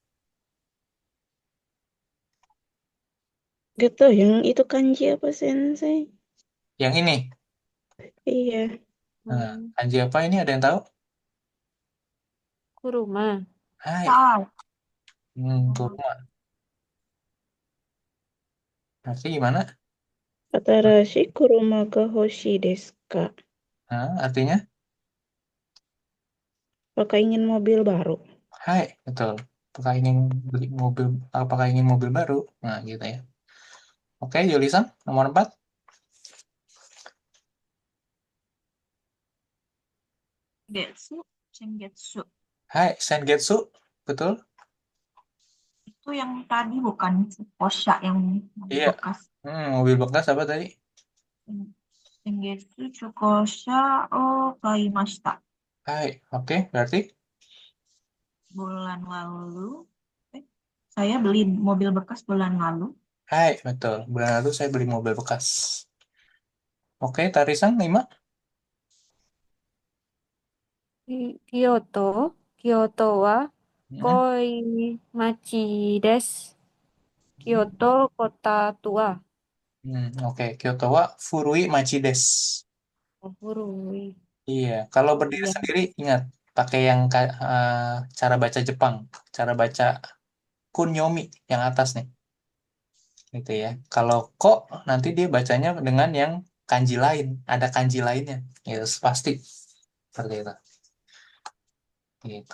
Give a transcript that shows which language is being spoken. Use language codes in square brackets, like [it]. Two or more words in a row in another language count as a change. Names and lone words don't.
[id] Gak tau yang itu kanji apa sensei? Yang ini, Iya. nah, Hmm. kanji apa ini ada yang tahu? Kuruma. Hai. Tahu. Kurma. Berarti gimana? [ja] 新しい車が欲しいですか? [id] Hah, artinya? Apakah ingin mobil baru? Hai, betul. Apakah ingin beli mobil, apakah ingin mobil baru? Nah, gitu ya. Oke, Julisan, nomor 4. [ja] 月、先月. はい、先月. [id] Betul? Itu yang tadi bukan Osha yang mobil Iya. bekas. Mobil bekas apa tadi? [ja] 先月中古車を買いました. [id] Hai, oke, berarti? Bulan lalu, eh, saya beli mobil bekas bulan lalu. Hai, betul. Bulan lalu saya beli mobil bekas. Oke, Tarisan 5. Kyoto. [ja] 京都は Hmm, こい町です. [id] Kyoto kota tua. oke. [ja] 京都は古い町です. [id] Oh, Furui. Iya, kalau Oh berdiri iya. sendiri ingat pakai yang cara baca Jepang, cara baca kunyomi yang atas nih, gitu ya. Kalau kok nanti dia bacanya dengan yang kanji lain, ada kanji lainnya, ya pasti seperti itu, gitu.